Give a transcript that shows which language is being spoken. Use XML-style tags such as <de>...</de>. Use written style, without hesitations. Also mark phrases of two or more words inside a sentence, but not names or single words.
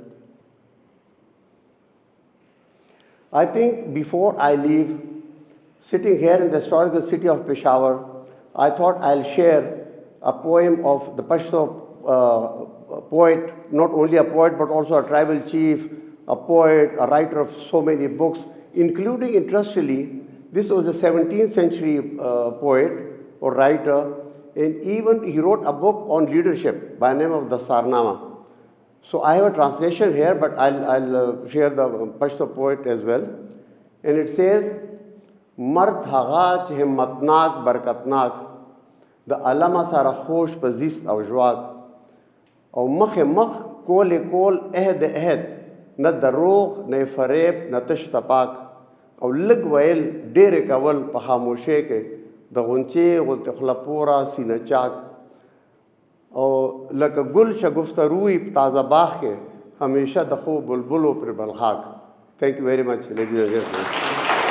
<en>I think before I leave, sitting here in the historical city of Peshawar, I thought I'll share a poem of the Pashto poet, not only a poet but also a tribal chief, a poet, a writer of so many books, including, interestingly, This was a 17th century poet or writer, and even he wrote a book on leadership by the name of the Sarnama. So I have a translation here, but I'll share the Pashto poet as well. And it says,</en> <ps>مرد هغه چې همتناک برکتناک، د عالمه سره خوش پزیست او جواګ، او مخ کول عهد، نه دروغ، نه فریب، نه تښتپک, او لږ ویل ډېرې کول په خاموشۍ کې د غونچې غوندې خوله پوره سینه چاک او لکه ګل شګفته روی په تازه باغ کې همیشه د خوب بلبلو پر بلخاک.</ps> <en>Thank you very much, ladies and gentlemen.</en>